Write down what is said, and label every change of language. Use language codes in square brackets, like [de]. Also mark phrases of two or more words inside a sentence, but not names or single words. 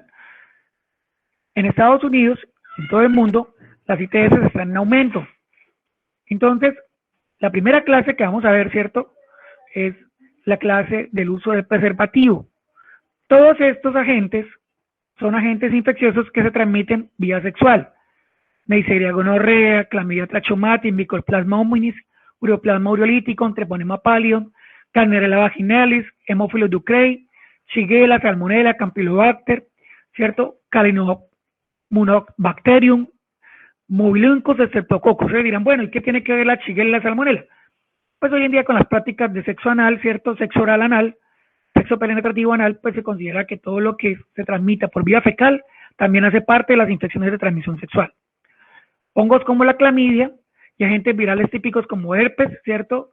[es] En Estados Unidos, en todo el mundo, las ITS están en aumento. Entonces, la primera clase que vamos a ver, ¿cierto? Es la clase del uso del preservativo. Todos estos agentes son agentes infecciosos que se transmiten vía sexual. Neisseria gonorrea, clamidia trachomatis, mycoplasma hominis, ureoplasma ureolítico, treponema pallidum, Candidella vaginalis, Haemophilus ducreyi, Shigella, Salmonella, Campylobacter, ¿cierto? Calinobacterium, Mobiluncus, Streptococcus. Ustedes dirán, bueno, ¿y qué tiene que ver la Shigella y la Salmonella? Pues hoy en día con las prácticas de sexo anal, ¿cierto? Sexo oral anal, sexo penetrativo anal, pues se considera que todo lo que se transmita por vía fecal también hace parte de las infecciones de transmisión sexual. Hongos como la clamidia y agentes virales típicos como herpes, ¿cierto?